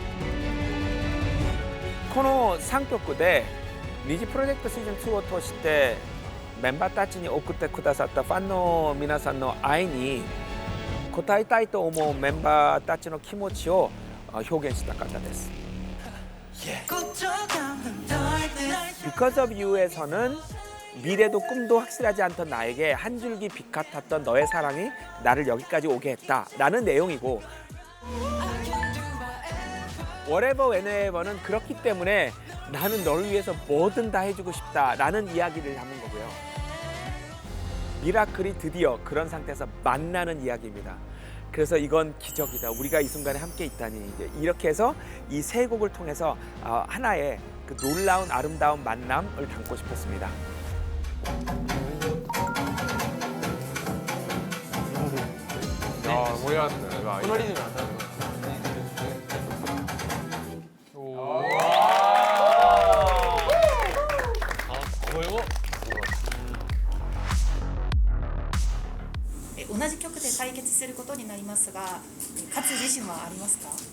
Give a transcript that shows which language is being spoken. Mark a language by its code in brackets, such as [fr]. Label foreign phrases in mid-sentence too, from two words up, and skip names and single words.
[ja] この3曲で二次プロジェクトシーズン2を通してメンバーたちに送ってくださったファンの皆さんの愛に応えたいと思うメンバーたちの気持ちを表現したかったです。 [ko] Because of You에서는 미래도 꿈도 확실하지 않던 나에게 한 줄기 빛 같았던 너의 사랑이 나를 여기까지 오게 했다라는 내용이고 Whatever Whenever는 그렇기 때문에 나는 너를 위해서 뭐든 다 해주고 싶다라는 이야기를 담은 거고요. 미라클이 드디어 그런 상태에서 만나는 이야기입니다. 그래서 이건 기적이다. 우리가 이 순간에 함께 있다니. 이제 이렇게 해서 이 세 곡을 통해서 하나의 그 놀라운 아름다운 만남을 담고 싶었습니다. 야, 몰랐어요. [ja] このリズムなんだ。同じ曲で対決することになりますが、勝つ自信はありますか？